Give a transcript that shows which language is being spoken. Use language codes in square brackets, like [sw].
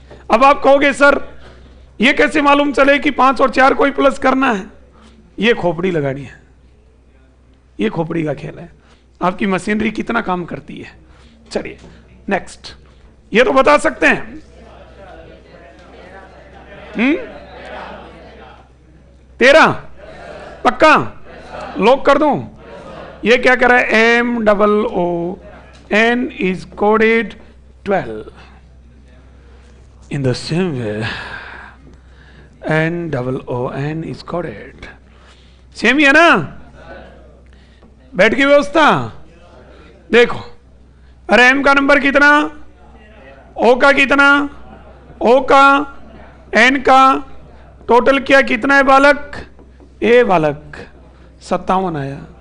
[hi] अब आप कहोगे सर ये कैसे मालूम चले कि 5 और 4 को ही प्लस करना है, ये खोपड़ी लगानी है, ये खोपड़ी का खेल है, आपकी मशीनरी कितना काम करती है। चलिए नेक्स्ट, ये तो बता सकते हैं 13 पक्का लॉक कर दूं। ये क्या कर रहा है, [en] MOON is coded 12 in the same way NOON is coded, [hi] same ही है ना। बैठ की व्यवस्था देखो, अरे M का नंबर कितना, O का कितना, O का, N का, टोटल किया कितना है बालक, ए बालक 57 आया।